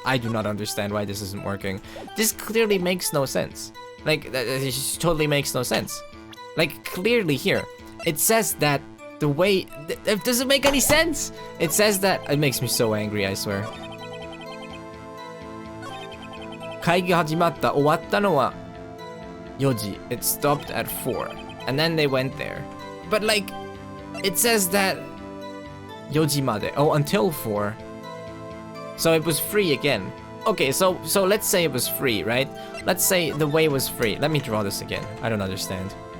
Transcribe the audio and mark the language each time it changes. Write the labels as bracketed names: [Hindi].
[English] I do not understand why this isn't working. This clearly makes no sense. Like, it totally makes no sense. Like, clearly here, it says that the way... It doesn't make any sense! It says that... It makes me so angry, I swear. [Japanese] 会議始まった。終わったのは4時. [English] It stopped at 4. And then they went there. But like, it says that [Japanese] 4時まで. [English] Oh, until 4. So it was free again. Okay, so let's say it was free, right? Let's say the way was free. Let me draw this again. I don't understand.